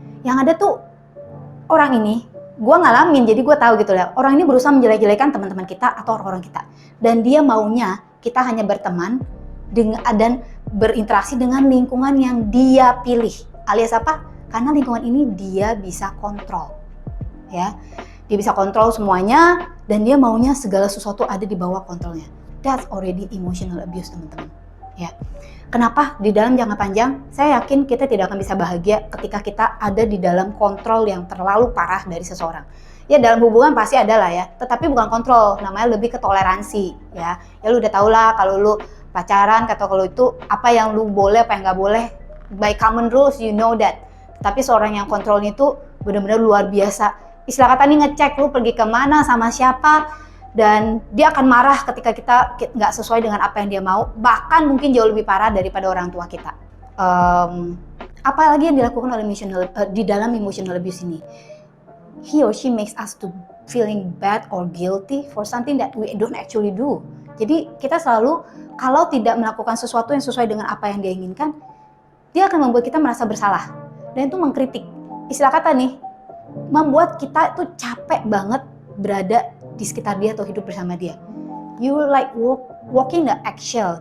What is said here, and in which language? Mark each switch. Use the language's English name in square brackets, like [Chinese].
[Indonesian] Yang ada tuh orang ini, gue ngalamin jadi gue tahu gitu lah, orang ini berusaha menjelek-jelekan teman-teman kita atau orang-orang kita, dan dia maunya kita hanya berteman dan berinteraksi dengan lingkungan yang dia pilih. Alias apa? Karena lingkungan ini dia bisa kontrol, ya. Dia bisa kontrol semuanya dan dia maunya segala sesuatu ada di bawah kontrolnya. [English] That's already emotional abuse, [Indonesian] teman-teman. Ya. Kenapa? Di dalam jangka panjang, saya yakin kita tidak akan bisa bahagia ketika kita ada di dalam kontrol yang terlalu parah dari seseorang. Ya, dalam hubungan pasti ada lah ya, tetapi bukan kontrol, namanya lebih ke toleransi, ya. Ya lu udah tau lah kalau lu pacaran, atau kalau itu apa yang lu boleh, apa yang nggak boleh, [English] by common rules, you know that. [Indonesian] Tapi seorang yang kontrolnya itu benar-benar luar biasa. Istilah kata nih, ngecek lu pergi kemana, sama siapa, dan dia akan marah ketika kita nggak sesuai dengan apa yang dia mau, bahkan mungkin jauh lebih parah daripada orang tua kita. Apalagi yang dilakukan oleh di dalam emotional abuse ini, [English] he or she makes us to feeling bad or guilty for something that we don't actually do. [Indonesian] Jadi kita selalu kalau tidak melakukan sesuatu yang sesuai dengan apa yang dia inginkan, dia akan membuat kita merasa bersalah. Dan itu mengkritik. Istilah kata nih, membuat kita tuh capek banget berada di sekitar dia atau hidup bersama dia. [English] You like walking the eggshell.